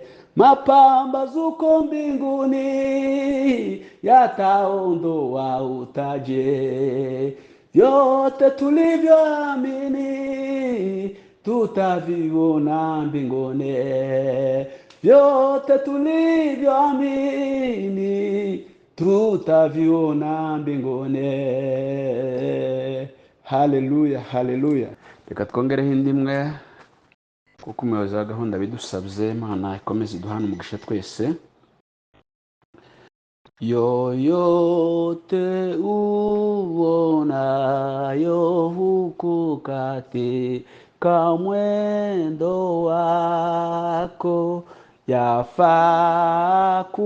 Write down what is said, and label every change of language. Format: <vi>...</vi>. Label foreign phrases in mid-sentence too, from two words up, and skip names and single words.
<sw>Mapambazuko mbinguni yataondoa utaji. Vyote tulivyoamini tutaviona mbinguni, vyote tulivyoamini tutaviona mbinguni. Haleluya, haleluya.</sw> <rw>Reka twongereho indi imwe, kuko umuyobozi wa gahunda bidusabye. Imana ikomeze iduhane umugisha twese.</rw> <sw>Yoyote uonayo huku katika mwendo wako, yafaa</sw>